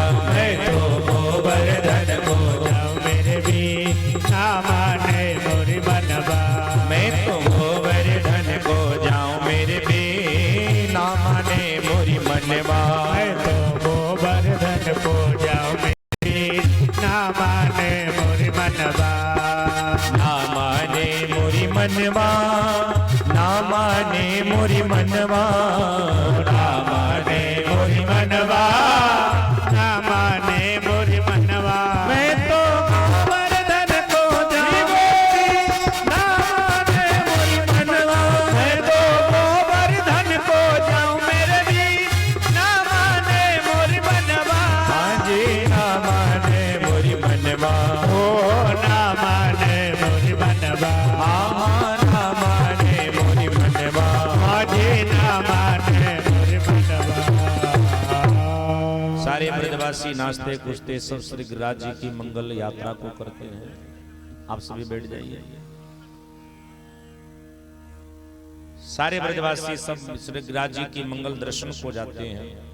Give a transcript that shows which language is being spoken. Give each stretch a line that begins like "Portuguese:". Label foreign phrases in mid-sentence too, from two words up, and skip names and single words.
Braj: मैं तो गोवर्धन को जाऊं मेरे भी ना माने मोरी मनवा। मैं तो गोवर्धन को जाऊं मेरे भी ना माने मोरी मनवा। मैं तो गोवर्धन को जाऊं मेरे भी ना माने मोरी मनवा। ना माने मोरी मनवा, ना माने मोरी मनवा, ना माने मोरी मनवा। ना माने मोरी मनवा। मैं तो गोवर्धन को जाऊं ना माने मोरी मनवा। मैं तो गोवर्धन को जाऊं मेरे भी ना माने मोरी मनवा। हाँ जी ना माने मोरी मनवा। ओ ना माने मोरी मनवा। हाँ ना माने मोरी मनवा। मुझे ना माने मोरी मनवा।
Hindi: सारे ब्रजवासी नाचते कूदते सब श्री गिरिराज जी की मंगल यात्रा को करते हैं। आप सभी बैठ जाइए। सारे ब्रजवासी सब श्री गिरिराज जी की मंगल दर्शन को जाते हैं।